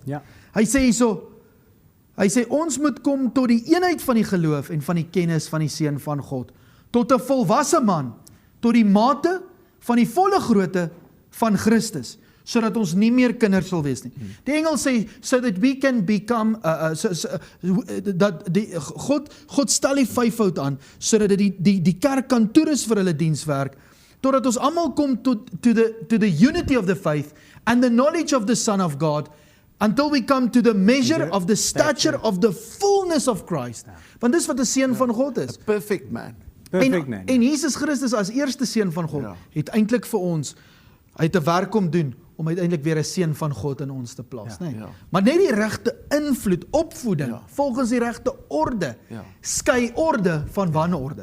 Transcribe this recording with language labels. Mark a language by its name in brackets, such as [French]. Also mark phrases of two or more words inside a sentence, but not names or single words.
[Afrikaans] Ja. Hy sê hierso, hy sê ons moet kom tot die eenheid van die geloof en van die kennis van die Seun van God, tot 'n volwasse man, tot die mate van die volle grootte van Christus, sodat ons nie meer kinders sal wees nie. Die Engels sê, [English] so that we can become, [Afrikaans] God stel die vyfvoud aan, sodat die kerk kan toerus vir hulle dienswerk, totdat ons almal kom [English] to the unity of the faith, and the knowledge of the Son of God, until we come to the measure of the stature of the fullness of Christ. [Afrikaans] Want dis wat 'n seun van God is. [English] Perfect man. Perfect man. [Afrikaans] En Jesus Christus as eerste seun van God het eintlik vir ons uit 'n werk kom doen om uiteindelik weer 'n seun van God in ons te plaas, né? Ja. Maar net die regte invloed, opvoeding, volgens die regte orde, skei orde van wanorde.